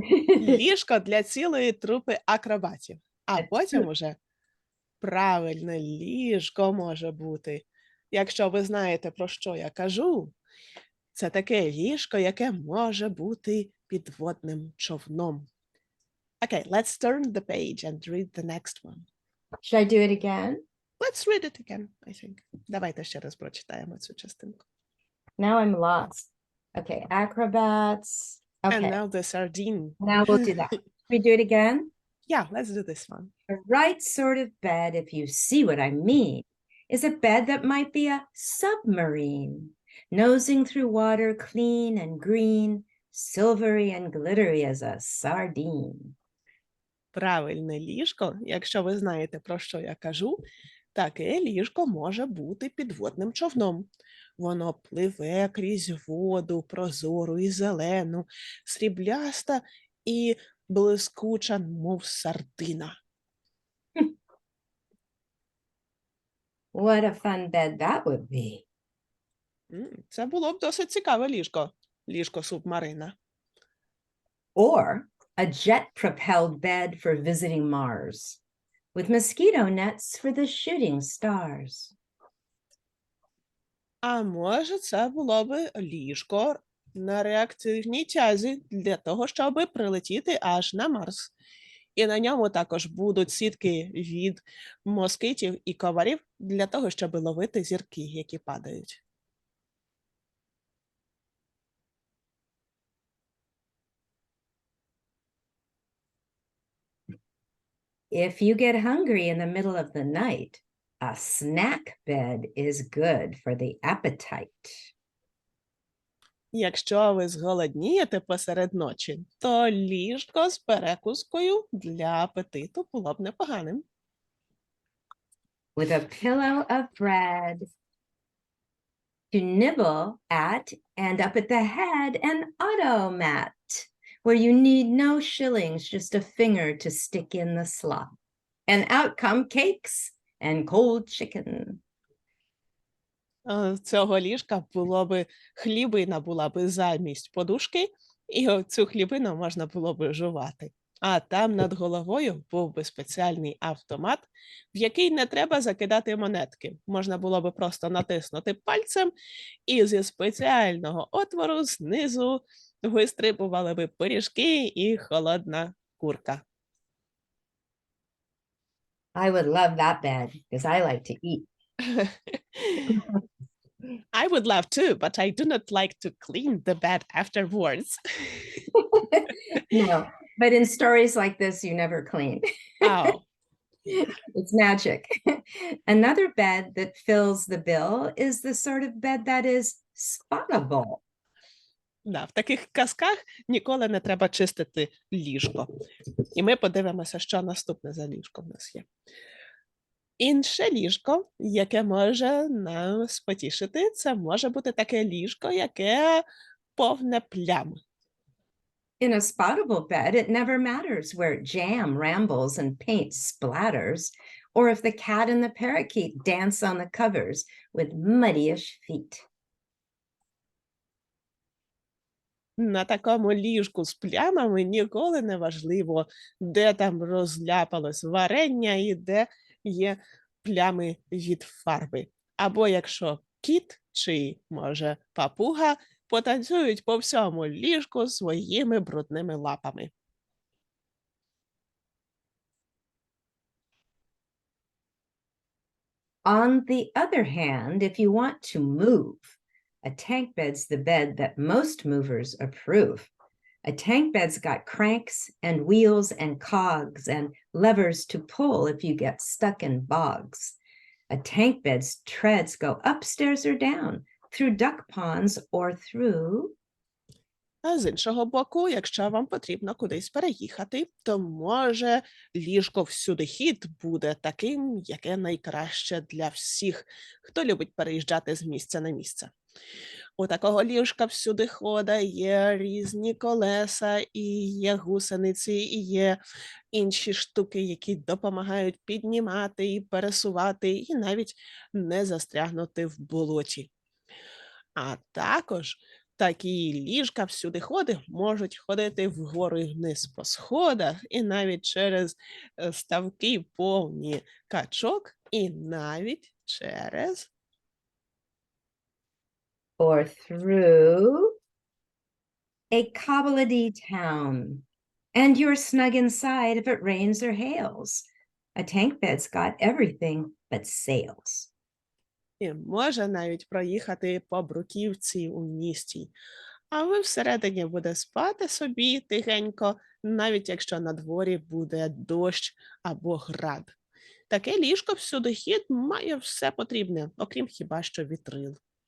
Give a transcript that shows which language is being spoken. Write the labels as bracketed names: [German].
[Ukrainian] Ліжко для цілої трупи акробатів. А потім уже правильне ліжко може бути. Якщо ви знаєте, про що я кажу, це таке ліжко, яке може бути підводним човном. [English] Okay, let's turn the page and read the next one. Should I do it again? Let's read it again, I think. [Ukrainian] Давайте ще раз прочитаємо цю частинку. [English] Now I'm lost. Okay, acrobats. Okay. And now the sardine. Now we'll do that. We do it again? Yeah, let's do this one. The right sort of bed, if you see what I mean, is a bed that might be a submarine, nosing through water clean and green, silvery and glittery as a sardine. [Ukrainian] Правильне ліжко, якщо ви знаєте, про що я кажу, таке ліжко може бути підводним човном. Воно пливе крізь воду, прозору і зелену, срібляста і блискуча, мов сардина. [English] What a fun bed that would be. [Ukrainian] Це було б досить цікаве ліжко. Ліжко-субмарина. [English] Or a jet-propelled bed for visiting Mars, with mosquito nets for the shooting stars. [Ukrainian] А може, це було б ліжко на реактивній тязі для того, щоб прилетіти аж на Марс. І на ньому також будуть сітки від москитів і комарів для того, щоб ловити зірки, які падають. [English] If you get hungry in the middle of the night, a snack bed is good for the appetite. [Ukrainian] Якщо ви зголоднієте посеред ночі, то ліжко з перекускою для апетиту було б непоганим. [English] With a pillow of bread to nibble at, and up at the head an automat, where you need no shillings, just a finger to stick in the slot. And out come cakes and cold chicken. [Ukrainian] Цього ліжка було би хлібина була би замість подушки, і цю хлібину можна було би жувати. А там над головою був би спеціальний автомат, в який не треба закидати монетки. Можна було би просто натиснути пальцем, і зі спеціального отвору знизу вистрибували би пиріжки і холодна курка. [English] I would love that bed because I like to eat. I would love to, but I do not like to clean the bed afterwards. No, but in stories like this, you never clean. Oh. It's magic. Another bed that fills the bill is the sort of bed that is spottable. [Ukrainian] Да, в таких казках ніколи не треба чистити ліжко. І ми подивимося, що наступне за ліжко в нас є. Інше ліжко, яке може нас потішити, це може бути таке ліжко, яке повне плям. [English] In a spottable bed, it never matters where jam rambles and paint splatters, or if the cat and the parakeet dance on the covers with muddyish feet. [Ukrainian] На такому ліжку з плямами ніколи не важливо, де там розляпалось варення і де є плями від фарби. Або якщо кіт чи, може, папуга потанцюють по всьому ліжку своїми брудними лапами. [English] On the other hand, if you want to move, a tank bed's the bed that most movers approve. A tank bed's got cranks and wheels and cogs and levers to pull if you get stuck in bogs. A tank bed's treads go upstairs or down, through duck ponds or through. [Ukrainian] А з іншого боку, якщо вам потрібно кудись переїхати, то, може, ліжко всюдихід буде таким, яке найкраще для всіх, хто любить переїжджати з місця на місце. У такого ліжка всюдихода є різні колеса, і є гусениці, і є інші штуки, які допомагають піднімати і пересувати, і навіть не застрягнути в болоті. А також такі ліжка всюдиходи можуть ходити вгору і вниз по сходах, і навіть через ставки повні качок, і навіть через [English] Or through a cobbledy town. And you're snug inside if it rains or hails. A tank bed's got everything but sails. [Ukrainian] І може навіть проїхати по бруківці у місті. А ви всередині буде спати собі тихенько, навіть якщо на дворі буде дощ або град. Таке ліжко всюдихід має все потрібне, окрім хіба що вітрил.